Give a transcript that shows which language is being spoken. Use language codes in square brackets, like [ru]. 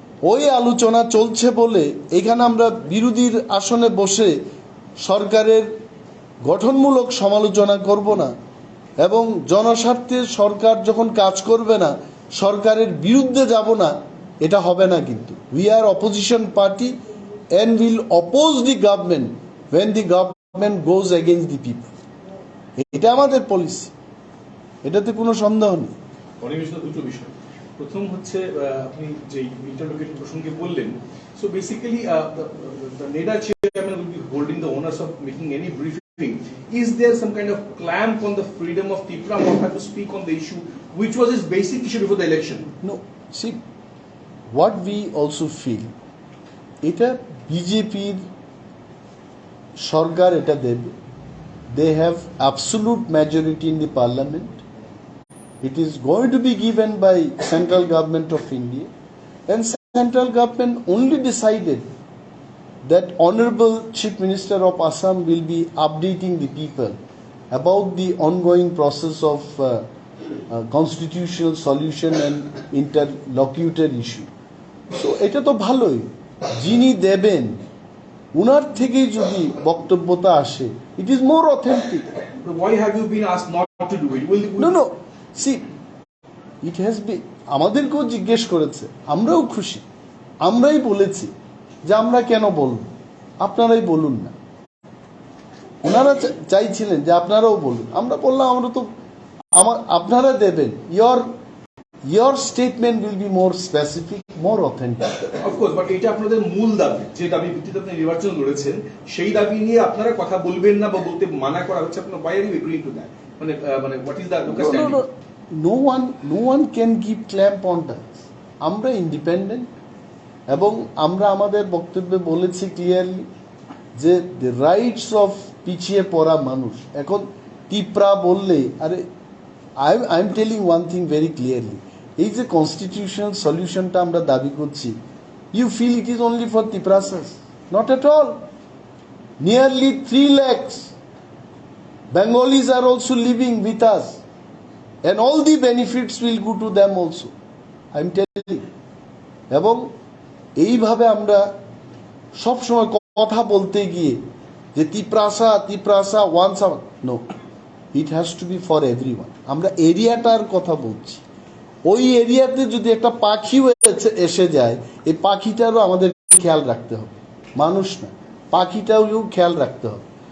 [bn] ওই আলোচনা চলছে বলে এখানে আমরা বিরোধীর আসনে বসে সরকারের গঠনমূলক সমালোচনা করব না, এবং জনস্বার্থে সরকার যখন কাজ করবে না, সরকারের বিরুদ্ধে যাব না, এটা হবে না। [en] কিন্তু we are opposition party and will oppose the government when the government goes against the people. [bn] এটা আমাদের পলিসি, এটাতে কোনো সন্দেহ নেই। অনিমেষ দুটো বিষয়, প্রথম হচ্ছে আপনি যে ইন্টারলোকেটিং প্রসঙ্গে বললেন, [en] So basically the NEDA chairman will be holding the onus of making any briefing. Is there some kind of clamp on the freedom of Tripura Motha to speak on the issue, which was his basic issue before the election? No, see, what we also feel, [bn] এটা বিজেপির সরকার এটা দেবে, [en] they have absolute majority in the parliament. It is going to be given by central government of India, and central government only decided that honorable chief minister of Assam will be updating the people about the ongoing process of constitutional solution and interlocutor issue. [bn] So এটা তো ভালোই, যিনি দেবেন উনার থেকেই যদি বক্তব্যটা আসে, [en] it is more authentic. But why have you been asked not to do it? No, see, it has been, [bn] আমাদেরকেও জিজ্ঞেস করেছে, আমরাও খুশি, আমরাই বলেছি যে আমরা কেন বলবো, আপনারাই বলুন না। ওনারা চাইছিলেন যে আপনারাও বলুন, আমরা বললাম আমরা তো আপনারা দেবেন, [en] your statement will be more specific, more authentic. Of course, but [bn] এটা আপনাদের মূল দাবি, যে দাবি ভিত্তিতে আপনি নির্বাচন লড়েছেন, সেই দাবি নিয়ে আপনারা কথা বলবেন না বা বলতে মানা করা হচ্ছে, আপনারা [en] why are you agreeing to that? মানে what is the local standing? No one can give clamp on that. [bn] আমরা ইন্ডিপেন্ডেন্ট, এবং আমরা আমাদের বক্তব্যে বলেছি ক্লিয়ারলি যে [en] the rights of [bn] পিছিয়ে পড়া মানুষ, এখন ত্রিপুরা বললে, আরে [en] I am telling one thing very clearly, [bn] এই যে কনস্টিটিউশনাল সলিউশনটা আমরা দাবি করছি, [en] you feel it is only for Triprasas? Not at all. Nearly 3 lakhs Bengalis are also living with us, and all the benefits will go to them also. I am telling. [bn] এবং এইভাবে আমরা সবসময় কথা বলতে গিয়ে যে [en] Tiprasa ones, no, it has to be for everyone. [bn] আমরা এরিয়াটার কথা বলছি, ওই এরিয়াতে যদি একটা পাখিও এসে যায়, এই পাখিটারও আমাদের খেয়াল রাখতে হবে, মানুষ না, পাখিটাও খেয়াল রাখতে হবে।